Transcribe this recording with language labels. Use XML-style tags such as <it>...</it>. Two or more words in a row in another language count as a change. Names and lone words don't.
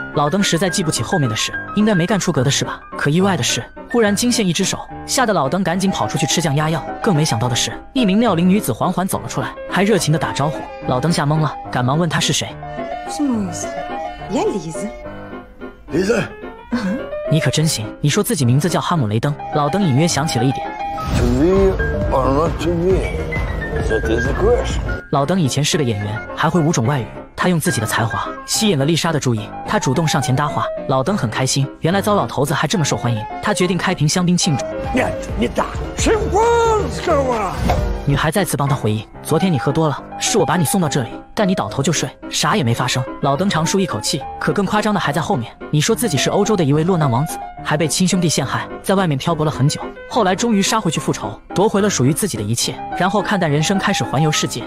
<zh>老登实在记不起后面的事，应该没干出格的事吧？可意外的是，忽然惊现一只手，吓得老登赶紧跑出去吃降压药。更没想到的是，一名妙龄女子缓缓走了出来，还热情地打招呼。老登吓懵了，赶忙问她是谁。</zh> <ru>Я Лиза. Лиза?</ru> <zh>你可真行，你说自己名字叫哈姆雷登。老登隐约想起了一点。</zh> <en>To be or not to be? That is a question.</en> <zh>老登以前是个演员，还会5种外语。他用自己的才华吸引了丽莎的注意，他主动上前搭话，老登很开心，原来糟老头子还这么受欢迎。他决定开瓶香槟庆祝。</zh> <ru>Нет, не так. Шампанского!</ru> <zh>女孩再次帮他回忆，昨天你喝多了，是我把你送到这里，但你倒头就睡，啥也没发生。老登长舒一口气，可更夸张的还在后面。你说自己是欧洲的一位落难王子，还被亲兄弟陷害，在外面漂泊了很久，后来终于杀回去复仇，夺回了属于自己的一切，然后看淡人生，开始环游世界。</zh>